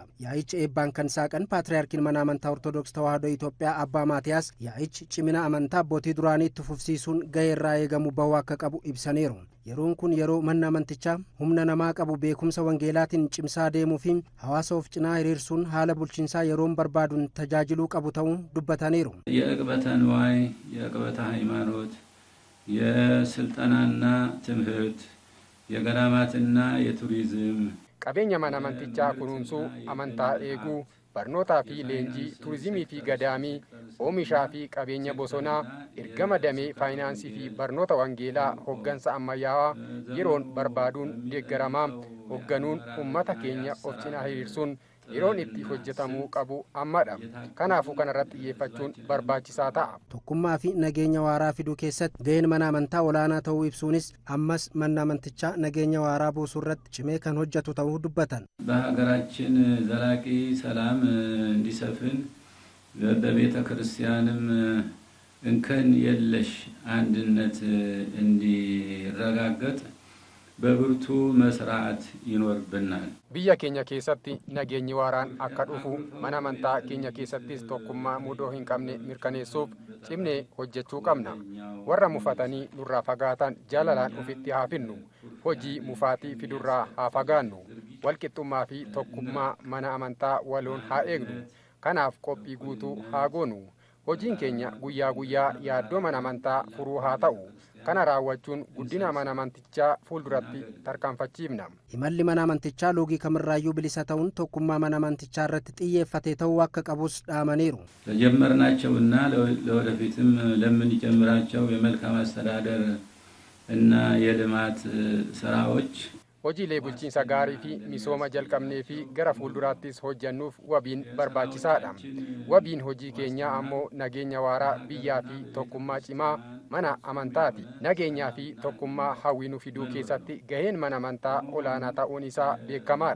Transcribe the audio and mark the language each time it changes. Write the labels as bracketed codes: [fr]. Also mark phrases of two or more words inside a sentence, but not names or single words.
[om] Yaa'icha eebbaan kan saaqan Paatriyaarkiin mana amantaa Ortodoksii Tawaahidoo Itoophiyaa Abbaa Maatiyaas yaa'ichi cimina amantaa abbootii duraanii itti fufsiisuun gahee irraa eegamu bahuu akka qabu ibsaniiru. Yeroon kun yeroo manni amantichaa humna namaa qabu beekumsa wangeelaatiin cimsaa deemuu fi hawaasa of cinaa hiriirsuun haala bulchiinsaa yeroon barbaaduun tajaajiluu qabu ta'uu dubbataniiru. [am] የዕቅበተ ንዋይ፣ የዕቅበተ ሃይማኖት፣ የስልጠናና ትምህርት፣ የገዳማትና የቱሪዝም [om] qabeenya mana amantichaa kunuunsuu, amantaa eeguu, barnootaa fi leenjii, turizimii fi gadaamii, oomishaa fi qabeenya bosonaa, ergama damee faayinaansii fi barnoota wangeelaa hoggansa ammayyaawaa yeroon barbaaduun deeggaramaa hogganuun uummata keenya of cinaa hiriirsuun yeroon itti hojjetamuu qabu ammadha. Kanaafuu kanarratti xiyyeeffachuun barbaachisaa ta'a. Tokkummaa fi nageenya waaraa fiduu keessatti gaheen mana amantaa olaanaa ta'uu ibsuunis ammas manni amantichaa nageenya waaraa buusuu irratti cimee kan hojjetu ta'uu dubbatan. [am] በሀገራችን ዘላቂ ሰላም እንዲሰፍን በቤተ ክርስቲያንም እንከን የለሽ አንድነት እንዲረጋገጥ በብርቱ መስራት ይኖርብናል። [om] biyya keenya keessatti nageenyi waaraan akka dhufu mana amantaa keenya keessattis tokkummaa mudoo hin qabne mirkaneessuuf cimnee hojjechuu qabna. Warra mufatanii nurraa fagaatan jaalalaan ofitti haa finnu. Hojii mufaatii fidurraa haa fagaannu. Walqixxummaa fi tokkummaa mana amantaa waloon haa eegnu. Kanaaf qophii guutuu haa goonu. Hojiin keenya guyyaa guyyaa yaaddoo mana amantaa furuu haa ta'u. Kana raawwachuun guddina mana amantichaa fuulduratti tarkaanfachiifna. Imalli mana amantichaa loogii kamirraayyuu bilisa ta'uun tokkummaa mana amantichaa irratti xiyyeeffate ta'uu akka qabus dhaamaniiru. [am] ለጀመርናቸውና ለወደፊትም ለምንጀምራቸው የመልካም አስተዳደር እና የልማት ስራዎች [om] hojiilee bulchiinsa gaarii fi misooma jalqabnee fi gara fuulduraattis hojjannuuf wabiin barbaachisaadha. Wabiin hojii keenyaa ammoo nageenya waaraa biyyaa fi tokkummaa cimaa mana amantaati. Nageenyaa fi tokkummaa hawwinuu fiduu keessatti gaheen mana amantaa olaanaa ta'uun isaa beekamaadha.